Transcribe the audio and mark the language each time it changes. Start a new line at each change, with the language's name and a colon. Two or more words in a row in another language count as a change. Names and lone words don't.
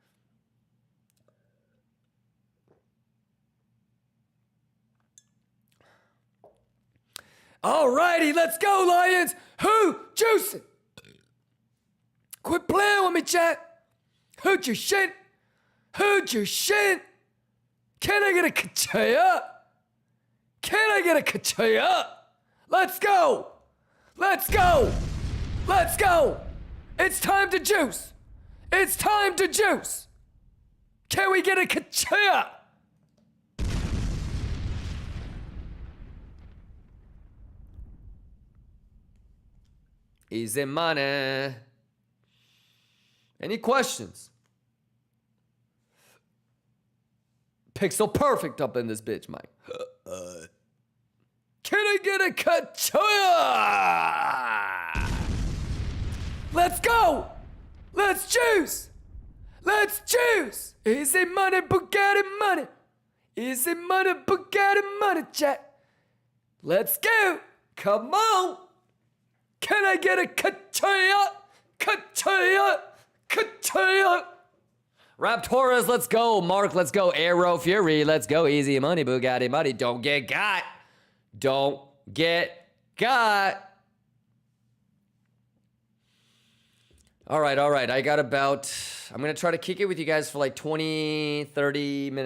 English: All righty, let's go, Lions. Who juicing? Quit playing with me, chat. Who'd your shit? Who'd your shit? Can I get a ka-chaya? Can I get a ka-chaya? Let's go. Let's go. Let's go. It's time to juice. It's time to juice. Can we get a ka-chaya? Easy money. Any questions? Pixel perfect up in this bitch, Mike. Can I get a ka-chaya? Let's go. Let's juice. Let's juice. Easy money, Bugatti money. Easy money, Bugatti money, chat. Let's go. Come on. Can I get a ka-chaya? Ka-chaya? Ka-chaya? Raptoras, let's go. Mark, let's go. Arrow Fury, let's go. Easy money, Bugatti money. Don't get got. Don't get got. All right. I got about, I'm going to try to kick it with you guys for like 20, 30 minutes.